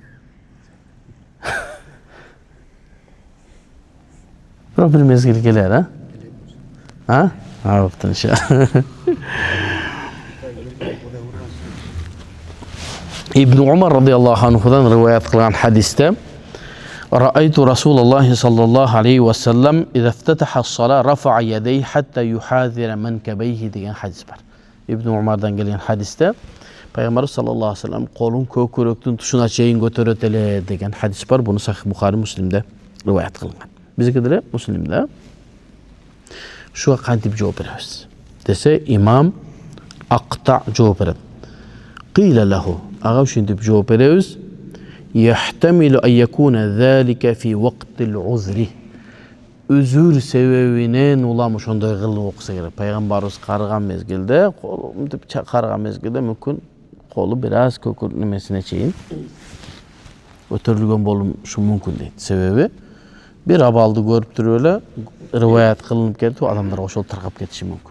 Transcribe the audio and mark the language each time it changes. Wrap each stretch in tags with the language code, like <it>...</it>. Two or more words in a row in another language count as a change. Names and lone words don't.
<ky>Бирок бир мезгил келер, Бопту иншалла. Ибн Умар радиаллаху анхудан риваят кылган хадисте</ky> <ar>رأيت رسول الله صلى الله عليه وسلم إذا افتتح الصلاة رفع يديه حتى يحاذر منكبيه</ar> <ky>деген хадис бар. Ибн Умардан келген хадисте Пайгамбар</ky> <ar>صلى الله عليه وسلم</ar> <ky>колун көкүрөктүн тушуна чейин көтөрөт эле деген хадис бар. Буну Сахих Бухари, Муслимде риваят кылган. Биздики деле Муслимде. Шуга кантип жооп беребиз десе, имам Акта жооп берет.</ky> <ar>قيل له,</ar> <ky>ага ушинтип жооп беребиз.</ky> <ar>يحتمل أن يكون ذلك في وقت العذر.</ar> <ky>Үзүр себебинен улам ошондой кылып окуса керек. Пайгамбарыбыз карыган мезгилде, колу мынтип карыган мезгилде мүмкүн колу бир аз көкүр немесине чейин көтөрүлгөн болушу мүмкүн дейт. Себеби бир абалды көрүп туруп эле риваят кылынып кетип, адамдар ошол таркап кетиши мүмкүн.</ky>